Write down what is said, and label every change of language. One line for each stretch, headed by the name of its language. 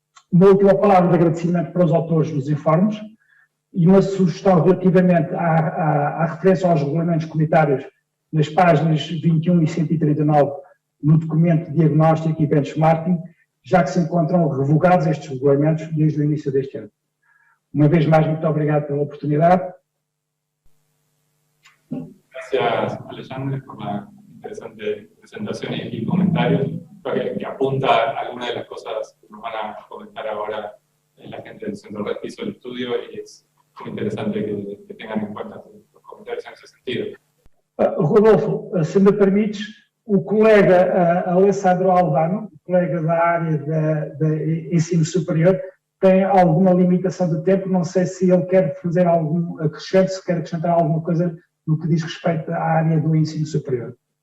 Portuguese: Uma última palavra de agradecimento para os autores dos informes e uma sugestão relativamente à referência aos regulamentos comunitários nas páginas 21 e 139 no documento de diagnóstico e benchmarking, já que se encontram revogados estes regulamentos desde o início deste ano. Uma vez mais, muito obrigado pela oportunidade.
Spanish: Gracias, Alexandre, por la interesante presentación y comentarios. Creo que apunta a algunas de las cosas que nos van a comentar ahora la gente del Centro de Registro del Estudio, y es muy interesante que tengan en cuenta los comentarios en ese sentido.
Portuguese: Rodolfo, se me permites, o colega Alessandro Albano, colega da área de ensino superior, tem alguma limitação de tempo. Não sei se ele quer fazer algum acrescento, se quer acrescentar alguma coisa no que diz respeito à área do ensino superior.